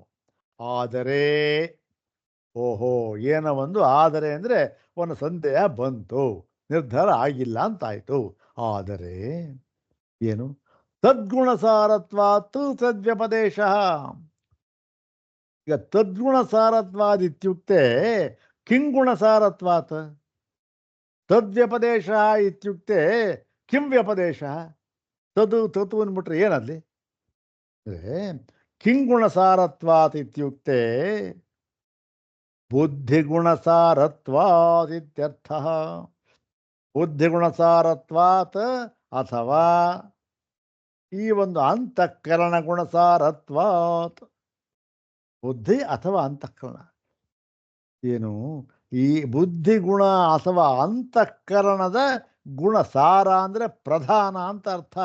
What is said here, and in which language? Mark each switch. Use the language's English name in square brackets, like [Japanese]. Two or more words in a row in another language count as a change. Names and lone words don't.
[Kannada] ಆದರೆ, ಓಹೋ, ಏನೋ ಒಂದು ಆದರೆ ಅಂದರೆ ಒಂದು ಸಂದೇಹ ಬಂತು, ನಿರ್ಧಾರ ಆಗಿಲ್ಲ ಅಂತಾಯಿತು. ಆದರೆ ಏನು? [Sanskrit] ತದ್ಗುಣಸಾರತ್ವಾತ್ ತದ್ವ್ಯಪದೇಶ. ಈಗ ತದ್ಗುಣಸಾರತ್ವಾದ್ ಇತ್ಯುಕ್ತೆ ಕಿಂ ಗುಣಸಾರತ್ವಾತ್, ತದ್ವ್ಯಪದೇಶ ಇತ್ಯುಕ್ತೆ ಕಿಂ ವ್ಯಪದೇಶ. [Kannada] ತತ್ತು ಅಂದ್ಬಿಟ್ರೆ ಏನಲ್ಲಿ? [Sanskrit] ಕಿಂ ಗುಣಸಾರತ್ವಾತ್ ಇತ್ಯುಕ್ತೆ ಬುದ್ಧಿಗುಣಸಾರತ್ವಾತ್ ಇತ್ಯರ್ಥ. [Kannada] ಬುದ್ಧಿಗುಣಸಾರತ್ವಾತ್ ಅಥವಾ ಈ ಒಂದು [Sanskrit] ಅಂತಃಕರಣ ಗುಣಸಾರತ್ವಾತ್, [Kannada] ಬುದ್ಧಿ ಅಥವಾ ಅಂತಃಕರಣ ಏನು, ಈ ಬುದ್ಧಿಗುಣ ಅಥವಾ ಅಂತಃಕರಣದ ಗುಣ, ಸಾರ ಅಂದರೆ ಪ್ರಧಾನ ಅಂತ ಅರ್ಥ.